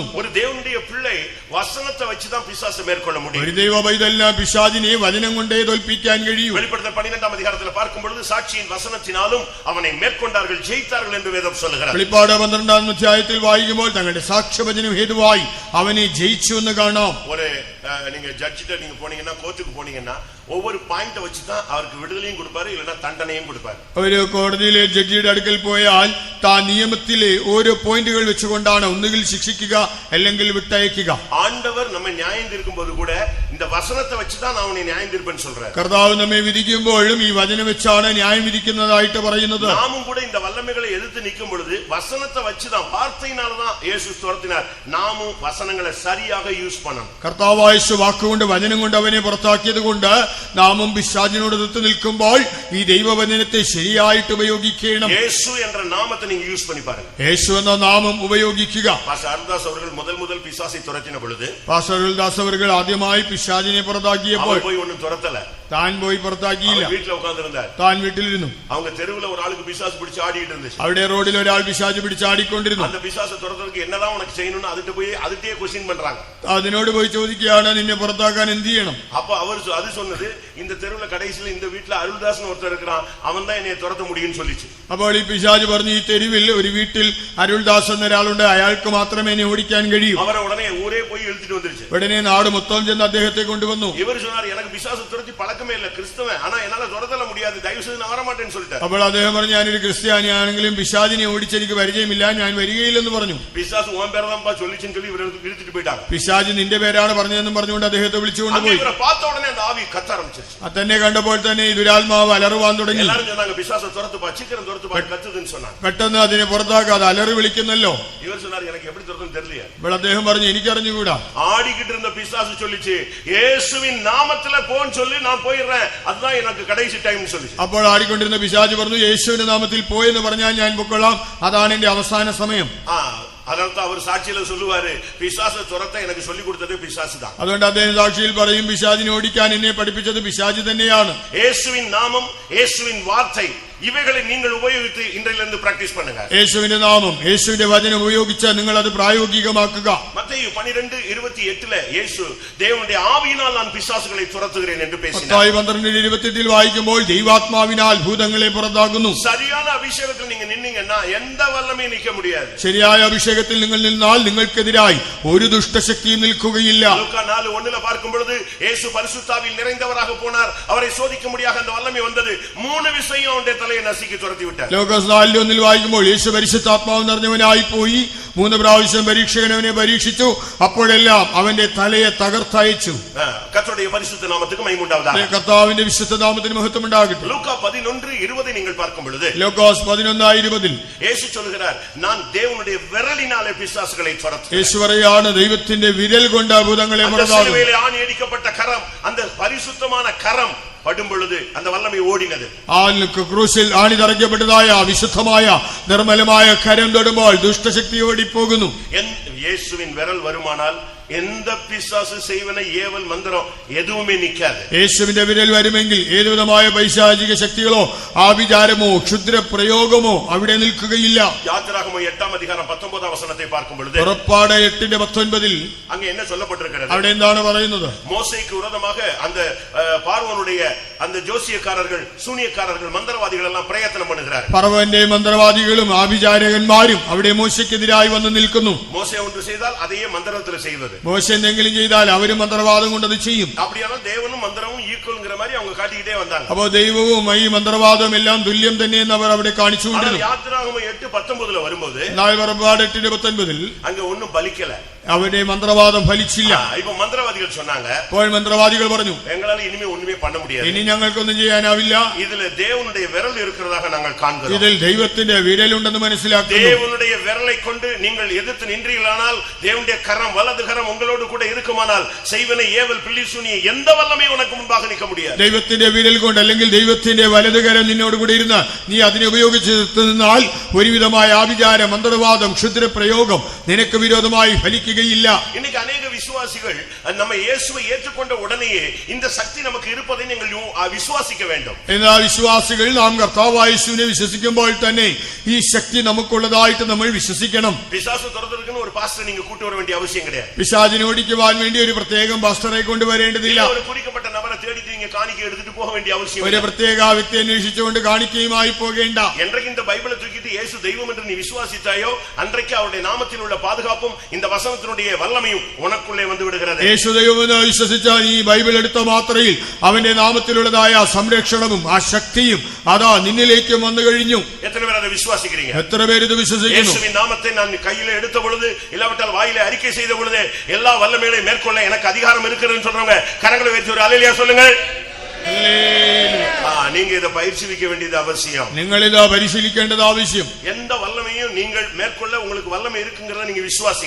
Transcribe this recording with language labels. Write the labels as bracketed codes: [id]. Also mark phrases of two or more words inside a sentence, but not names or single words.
[ta] ஒரு தேவனுடைய பிள்ளை வசனத்தை வச்சு தான் பிசாசை மேற்கொள்ள முடியும். [ml] ഒരു ദൈവ പൈതലിന് പിശാചിനെ വചനം കൊണ്ടേ തോൽപ്പിക്കാൻ കഴിയും. [ta] வெளிப்படுத்தல் 12ஆம் அதிகாரத்தில் பார்க்கும் பொழுது சாட்சியின் வசனத்தினாலும் அவனை மேற்கொண்டார்கள், ஜெயித்தார்கள் என்று வேதம் சொல்லுகிறது. [ml] വെളിപ്പാട് 12ആം അധ്യായത്തിൽ വായിക്കുമ്പോൾ തങ്ങളുടെ സാക്ഷ്യവചനം ഹേതുവായി അവനെ ജയിച്ചു എന്ന് കാണാം. [ta] ஒரு நீங்க ஜட்ஜிட்ட நீங்க போனீங்கன்னா, கோர்ட்டுக்கு போனீங்கன்னா ஒவ்வொரு பாயிண்ட வச்சு தான் அவருக்கு விடுதலையும் கொடுப்பாரு, இல்லனா தண்டனையும் கொடுப்பாரு. [ml] ഒരു കോടതിയിലെ ജഡ്ജിയുടെ അടുക്കൽ പോയാൽ താൻ നിയമത്തിലെ ഓരോ പോയിന്റുകൾ വെച്ചുകൊണ്ടാണ് ഒന്നുകിൽ ശിക്ഷിക്കുക അല്ലെങ്കിൽ വിട്ടയക്കുക. [ta] ஆண்டவர் நம்ம நியாயம் தீர்க்கும்போது கூட இந்த வசனத்தை வச்சு தான் நான் அவனை நியாயம் தீர்ப்பேன்னு சொல்றாரு. [ml] കർത്താവ് നമ്മെ വിധിക്കുമ്പോഴും ഈ വചനം വെച്ചാണ് ന്യായം വിധിക്കുന്നതായിട്ട് പറയുന്നത്. [ta] நாமும் கூட இந்த வல்லமைகளை எதிர்த்து நிற்கும் பொழுது வசனத்தை வச்சு தான், வார்த்தையினால தான் இயேசு துரத்தினார். நாமும் வசனங்களை சரியாக யூஸ் பண்ணணும். [ml] കർത്താവായ യേശു വാക്കുകൊണ്ട് വചനം കൊണ്ട് അവനെ പുറത്താക്കിയത് കൊണ്ട് നാമും പിശാചിനോട് എതിർത്ത് നിൽക്കുമ്പോൾ ഈ ദൈവവചനത്തെ ശരിയായിട്ട് ഉപയോഗിക്കണം. [ta] യേശു என்ற நாமத்தை நீங்க யூஸ் பண்ணி பாருங்க. [ml] യേശു എന്ന നാമം ഉപയോഗിക്കുക. [ta] பாஸ்டர் அருள்தாஸ் அவர்கள் முதல் பிசாசை துரத்தின பொழுது, [ml] പാസ്റ്റർ അരുൾദാസ് അവர்கள் ആദ്യമായി പിശാചിനെ പുറത്താക്കിയപ്പോൾ [ta] அவர் போய் ஒண்ணும் துரத்தல, [ml] താൻ പോയി പുറത്താക്കിയില്ല. [ta] வீட்டுல உட்கார்ந்து இருந்தார். [ml] താൻ വീട്ടിലിരുന്നു. [ta] அவங்க தெருவுல ஒரு ஆளுக்கு பிசாசு பிடிச்சு ஆடிட்டு இருந்துச்சு. [ml] അവിടെ റോഡിൽ ഒരാൾ പിശാച് പിടിച്ചാടിക്കൊണ്ടിരുന്നു. [ta] அந்த பிசாசை துரத்துறதுக்கு என்னதான் உனக்கு செய்யணும்னு அதுட்ட போய் அதுட்டே क्वेश्चन பண்றாங்க. [ml] അതിനോട് പോയി ചോദിക്കുകയാണ്, നിന്നെ പുറത്താക്കാൻ എന്ത് ചെയ്യണം? [ta] அப்ப அவர் அது சொன்னது, இந்த தெருவுல கடைசியில இந்த வீட்டுல அருள்தாஸ்னு ஒருத்தர் இருக்கிறான், அவன் தான் என்னைய துரத்த முடியும்னு சொல்லிச்சு. [ml] അപ്പോൾ ഈ പിശാച് പറഞ്ഞു, ഈ തെരുവിൽ ഒരു വീട്ടിൽ അരുൾദാസ് എന്നൊരാളുണ്ട്, അയാൾക്ക് മാത്രമേ എന്നെ ഓടിക്കാൻ കഴിയൂ. [ta] அவரை உடனே ஊரே போய் இழுத்துட்டு வந்துருச்சு. [ml] ഉടനെ നാട് മൊത്തം ചെന്ന് അദ്ദേഹത്തെ കൊണ്ടുവന്നു. [ta] இவர் சொன்னார், எனக்கு பிசாசு துரத்தி பழக்கம் பழக்கமே இல்ல கிறிஸ்தவன், ஆனா என்னால துரத்தல முடியாது, தயவு செய்து நான் வர மாட்டேன்னு சொல்லிட்டேன். [ml] അപ്പോൾ അദ്ദേഹം പറഞ്ഞു, ഞാനൊരു ക്രിസ്ത്യാനിയാണെങ്കിലും പിശാചിനെ ഓടിച്ചെനിക്ക് പരിചയമില്ല, ഞാൻ വരികയില്ലെന്ന് പറഞ്ഞു. [ta] பிசாசு உன் பேரை தான் சொல்லிச்சுன்னு சொல்லி இவரை இழுத்துட்டு போயிட்டாங்க. [ml] പിശാച് നിന്റെ പേരാണ് പറഞ്ഞതെന്നും പറഞ്ഞുകൊണ്ട് അദ്ദേഹത്തെ വിളിച്ചുകൊണ്ട് പോയി. [ta] இவரை பார்த்த உடனே அந்த ஆவி கத்த ஆரம்பிச்சிருச்சு. [ml] തന്നെ കണ്ടപ്പോൾ തന്നെ ഈ ദുരാത്മാവ് അലറുവാൻ തുടങ്ങി. [ta] எல்லாரும் சொன்னாங்க பிசாசை துரத்துப்பா, சீக்கிரம் துரத்துப்பா, கத்துதுன்னு சொன்னாங்க. [ml] പെട്ടെന്ന് അതിനെ പുറത്താക്കാതെ അലറി വിളിക്കുന്നല്ലോ. [ta] இவர் சொன்னார், எனக்கு எப்படி துரத்துன்னு தெரியல. [ml] അപ്പോൾ അദ്ദേഹം പറഞ്ഞു, എനിക്കറിഞ്ഞുകൂടാ. [ta] ஆடிக்கிட்டு இருந்த பிசாசு சொல்லிச்சு, இயேசுவின் நாமத்துல போன்னு சொல்லி நான் போயிடுறேன், அதுதான் எனக்கு கடைசி டைம்னு சொல்லிச்சு. [ml] അപ്പോൾ ആടിക്കൊണ്ടിരുന്ന പിശാച് പറഞ്ഞു, യേശുവിന്റെ നാമത്തിൽ പോയെന്ന് പറഞ്ഞാൽ ഞാൻ പൊക്കൊള്ളാം, അതാണ് എന്റെ അവസാന സമയം. [ta] அதனால அவர் சாட்சியில சொல்லுவாரு, பிசாசை துரத்த எனக்கு சொல்லி கொடுத்தது பிசாசு தான். [ml] അതുകൊണ്ട് അദ്ദേഹം സാക്ഷിയിൽ പറയും, പിശാചിനെ ഓടിക്കാൻ എന്നെ പഠിപ്പിച്ചത് പിശാച് തന്നെയാണ്. [ta] இயேசுவின் நாமம், இயேசுவின் வார்த்தை, இவைகளை நீங்கள் உபயோகித்து இன்றையிலிருந்து பிராக்டீஸ் பண்ணுங்க. [ml] യേശുവിന്റെ നാമം, യേശുവിന്റെ വചനം ഉപയോഗിച്ച് നിങ്ങൾ അത് പ്രായോഗികമാക്കുക. [ta] മത്തായി 12:28 യേശു தேவனுடைய ஆவியினால் நான் பிசாசுகளை துரத்துகிறேன் என்று பேசினார். [ml] മത്തായി 12:28 വായിക്കുമ്പോൾ ദൈവാത്മാവിനാൽ ഭൂതങ്ങളെ പുറത്താക്കുന്നു. [ta] சரியான அபிஷேகத்தில் நீங்க நின்னீங்கன்னா எந்த வல்லமையும் நிக்க முடியாது. [ml] ശരിയായ അഭിഷേകത്തിൽ നിങ്ങൾ നിന്നാൽ നിങ്ങൾക്കെതിരായി ഒരു ദുഷ്ടശക്തിയും നിൽക്കുകയില്ല. [ta] ലൂക്കാ 4:1 பார்க்கும் பொழுது இயேசு பரிசுத்தாவில் நிறைந்தவராக போனார், அவரை சோதிக்க முடியாத அந்த வல்லமை வந்தது, 3 விஷயம் அவருடைய தலையை நசுக்கி துரத்தி விட்டார். [ml] ലൂക്കോസ് 4:1 വായിക്കുമ്പോൾ യേശു പരിശുദ്ധാത്മാവ് നിറഞ്ഞവനായി പോയി, 3 പ്രാവശ്യം പരീക്ഷകൻ അവനെ പരീക്ഷിച്ചു, അപ്പോഴെല്ലാം അവന്റെ തലയെ തകർത്തയച്ചു. [ta] கர்த்தருடைய பரிசுத்த நாமத்துக்கு மகிமை உண்டாவதாக. [ml] കർത്താവിന്റെ വിശുദ്ധ നാമത്തിന് മഹത്വം ഉണ്ടാകട്ടെ. [ta] லூக்கா 11:20 நீங்கள் பார்க்கும் பொழுது [ml] ലൂക്കോസ് 11:20 [ta] இயேசு சொல்கிறார், நான் தேவனுடைய விரலினாலே பிசாசுகளை துரத்துவேன். [ml] യേശു പറയാണ്, ദൈവത്തിന്റെ വിരൽ കൊണ്ട് ഭൂതങ്ങളെ പുറത്താക്കും. [ta] சிலுவையிலே ஆணி அடிக்கப்பட்ட கரம், அந்த பரிசுத்தமான கரம் படும் பொழுது அந்த வல்லமை ஓடினது. [ml] ക്രൂശിൽ ആണി തറയ്ക്കപ്പെട്ടതായ വിശുദ്ധമായ നിർമ്മലമായ കരം തൊടുമ്പോൾ ദുഷ്ടശക്തി ഓടിപ്പോകുന്നു. [ta] இயேசுவின் விரல் வருமானால் எந்த பிசாசு செய்வன ஏவல் மந்திரம் எதுவுமே நிக்காது. [ml] യേശുവിന്റെ വിരൽ വരുമെങ്കിൽ ഏതുവിധമായ പൈശാചിക ശക്തികളോ ആഭിചാരമോ ക്ഷുദ്ര പ്രയോഗമോ അവിടെ നിൽക്കുകയില്ല. [ta] யாத்திராகமம் 8:19 பார்க்கும் பொழுது, [ml] പുറപ്പാട് 8:19 [ta] அங்க என்ன சொல்லப்பட்டிருக்கிறது? [ml] അവിടെ എന്താണ് പറയുന്നത്? [ta] மோசேக்கு விரோதமாக அந்த பார்வோனுடைய அந்த ஜோசியக்காரர்கள், சூனியக்காரர்கள், மந்திரவாதிகள் எல்லாம் பிரயத்தனம் பண்ணுகிறார்கள். [ml] ഫറവോന്റെ മന്ത്രവാദികളും ആഭിചാരകന്മാരും അവിടെ മോശയ്ക്കെതിരായി വന്ന് നിൽക്കുന്നു. [ta] மோசே ஒன்று செய்தால் அதையே மந்திரத்தில் செய்வது. [ml] മോശ എന്തെങ്കിലും ചെയ്താൽ അവരും മന്ത്രവാദം കൊണ്ടത് ചെയ്യും. [ta] அப்படியானால் தேவனும் மந்திரமும் ஈக்குவல்ங்கிற மாதிரி அவங்க காட்டிக்கிட்டே வந்தாங்க. [ml] അപ്പോ ദൈവവും ഈ മന്ത്രവാദവും എല്ലാം തുല്യം തന്നെയെന്ന് അവർ അവിടെ കാണിച്ചുകൊണ്ടിരുന്നു. [ta] யாத்திராகமம் 8:19 வரும்போது, [ml] എന്നാൽ പുറപ്പാട് 8:19 [ta] அங்க ஒண்ணும் பலிக்கல, [ml] അവരുടെ മന്ത്രവാദം ഫലിച്ചില്ല. [ta] இப்ப മന്ത്രവാദികൾ சொன்னாங்க, [ml] അപ്പോൾ മന്ത്രവാദികൾ പറഞ്ഞു, [ta] எங்களால இனிமே ஒண்ணுமே பண்ண முடியாது, [ml] ഇനി ഞങ്ങൾക്കൊന്നും ചെയ്യാനാവില്ല, [ta] இதுல தேவனுடைய விரல் இருக்கிறதாக நாங்கள் காண்கிறோம், [ml] ഇതിൽ ദൈവത്തിന്റെ വിരലുണ്ടെന്ന് മനസ്സിലാക്കുന്നു. [ta] தேவனுடைய விரலை கொண்டு நீங்கள் எதிர்த்து நின்றீர்களானால், தேவனுடைய கரம், வலது கரம் உங்களோடு கூட இருக்குமானால், செய்வனை ஏவல் பில்லி சூனிய எந்த வல்லமையும் உனக்கு முன்பாக நிற்க முடியாது. [ml] ദൈവത്തിന്റെ വിരൽ കൊണ്ട് അല്ലെങ്കിൽ ദൈവത്തിന്റെ വലതുകരം നിന്നോട് കൂടെ ഇരുന്ന് നീ അതിനെ ഉപയോഗിച്ച് നിന്നാൽ ഒരുവിധമായ ആഭിചാര, മന്ത്രവാദം, ക്ഷുദ്ര പ്രയോഗം നിനക്ക് വിരോധമായി ഫലിക്കുകയില്ല. [ta] இன்னைக்கு अनेक விசுவாசிகள் நம்ம இயேசுவை ஏற்றுக்கொண்ட உடனேயே இந்த சக்தி நமக்கு இருப்பதை நீங்கள் விசுவாசிக்க வேண்டும். [ml] എന്നാൽ വിശ്വാസികൾ നാം കർത്താവായ യേശുവിനെ വിശ്വസിക്കുമ്പോൾ തന്നെ ഈ ശക്തി നമുക്കുള്ളതായിട്ട് നമ്മൾ വിശ്വസിക്കണം. [ta] பிசாசு துரத்துறதுக்குன்னு ஒரு பாஸ்டர் நீங்க கூட்டி வர வேண்டிய அவசியம் கிடையாது. [ml] പിശാചിനെ ഓടിക്കുവാൻ വേണ്ടി ഒരു പ്രത്യേകം പാസ്റ്ററെ കൊണ്ടുവരേണ്ടതില്ല. [ta] ஒரு குறிக்கப்பட்ட நபரை தேடிட்டு நீங்க காணிக்கை எடுத்துட்டு போக வேண்டிய அவசியம் [ml] ഒരു പ്രത്യേക വ്യക്തി അന്വേഷിച്ചുകൊണ്ട് കാണിക്കയുമായി പോകേണ്ട. [ta] என்றைக்கு இந்த பைபிளை தூக்கிட்டு இயேசு தெய்வம் என்று நீ விசுவாசித்தாயோ, அன்றைக்கு அவருடைய நாமத்தில் உள்ள பாதுகாப்பும் இந்த வசனத்தினுடைய வல்லமையும் உனக்குள்ளே வந்து விடுகிறது. [ml] യേശു ദൈവമെന്ന് വിശ്വസിച്ചാൽ ഈ ബൈബിൾ എടുത്ത മാത്രയിൽ അവന്റെ നാമത്തിലുള്ളതായ സംരക്ഷണവും ആ ശക്തിയും അതാ നിന്നിലേക്കും വന്നു കഴിഞ്ഞു. [ta] எத்தனை பேர் அதை விசுவாசிக்கிறீங்க? [ml] എത്ര പേര് ഇത് വിശ്വസിക്കുന്നു? [ta] இயேசுவின் நாமத்தை நான் கையில எடுத்த பொழுது, இல்லாவிட்டால் வாயிலே அறிக்கை செய்த பொழுது, எல்லா வல்லமைகளையும் மேற்கொள்ள எனக்கு அதிகாரம் இருக்கிறதுன்னு சொல்றவங்க கரங்களை வைத்து ஒரு அல்லேலூயா சொல்லுங்கள். நீங்க இதை பயிற்சிக்க வேண்டியது அவசியம். [ml] നിങ്ങൾ ഇത് പരിശീലിക്കേണ്ടത് ആവശ്യം. [ta] எந்த வல்லமையும் நீங்கள் மேற்கொள்ள உங்களுக்கு வல்லமை இருக்குங்கிறத நீங்க விசுவாசிங்க.